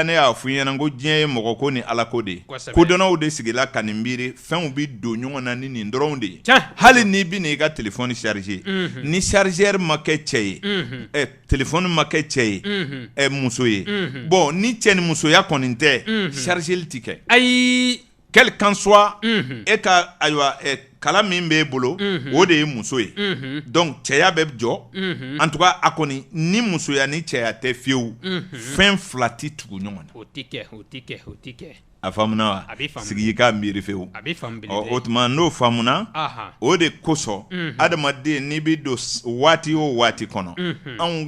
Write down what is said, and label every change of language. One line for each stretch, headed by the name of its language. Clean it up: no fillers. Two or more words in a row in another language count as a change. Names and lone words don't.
Bambara: ne y'a fɔ i ɲɛna ko diɲɛ ye mɔgɔ ko ni ala ko de ye kodɔnnaw de sigila ka nin miiri fɛnw bɛ don ɲɔgɔn na ni nin dɔrɔnw de ye hali n'i bɛ na i ka telefɔni charger ni chargeur ma kɛ cɛ ye telefɔni ma kɛ cɛ ye muso ye bon ni cɛ ni musoya kɔni tɛ chargeli tɛ kɛ
French: quel qu'en soit
Bambara: e ka ayiwa kala min b'e bolo o de ye muso ye donc cɛya bɛ jɔ
French: en tout cas
Bambara: a kɔni ni musoya ni cɛya tɛ fiyewu fɛn fila tɛ tugu ɲɔgɔn na o tɛ kɛ a faamuna wa sigi i k'a miiri fewu o tuma n'o faamuna o de kosɔn adamaden n'i bɛ don waati o waati kɔnɔ anw